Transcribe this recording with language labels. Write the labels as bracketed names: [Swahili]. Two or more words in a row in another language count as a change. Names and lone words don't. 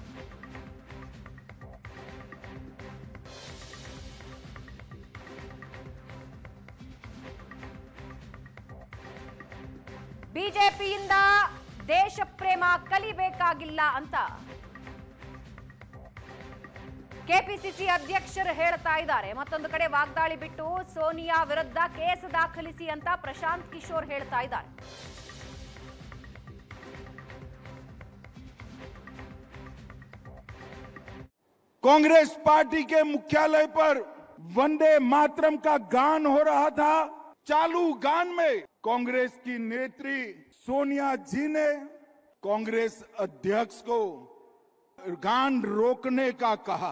[Kannada] ಬಿಜೆಪಿಯಿಂದ ದೇಶ ಪ್ರೇಮ ಕಲಿಬೇಕಾಗಿಲ್ಲ ಅಂತ ಕೆಪಿಸಿಸಿ ಅಧ್ಯಕ್ಷರು ಹೇಳ್ತಾ ಇದ್ದಾರೆ. ಮತ್ತೊಂದು ಕಡೆ ವಾಗ್ದಾಳಿ ಬಿಟ್ಟು ಸೋನಿಯಾ ವಿರುದ್ಧ ಕೇಸ್ ದಾಖಲಿಸಿ ಅಂತ ಪ್ರಶಾಂತ್ ಕಿಶೋರ್ ಹೇಳ್ತಾ ಇದ್ದಾರೆ. [Hindi] कांग्रेस पार्टी के मुख्यालय पर वंदे मातरम का गान हो रहा था। चालू गान में कांग्रेस की नेत्री सोनिया जी ने कांग्रेस अध्यक्ष को गान रोकने का कहा।